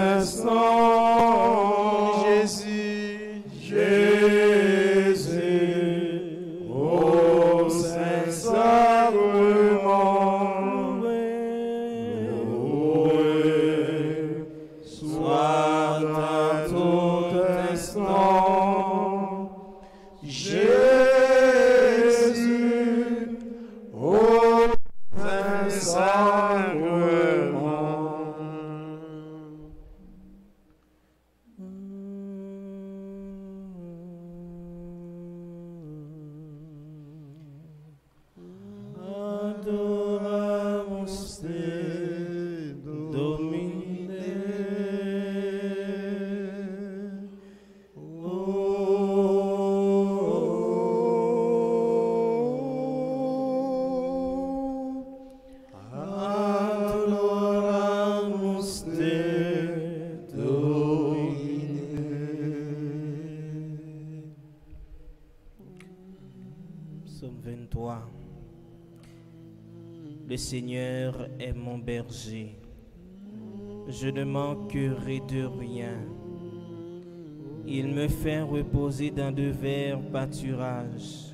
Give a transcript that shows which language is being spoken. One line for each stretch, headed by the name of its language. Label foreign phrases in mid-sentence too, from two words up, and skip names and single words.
French: instant, Jésus, Jésus, au Saint-Sacrement, loué, soit à tout instant, Jésus, au Saint-Sacrement.
Latin: Adoramus te, Domine. Adoramus te, Domine.
French: Psaume 23. Le Seigneur est mon berger. Je ne manquerai de rien. Il me fait reposer dans de verts pâturages.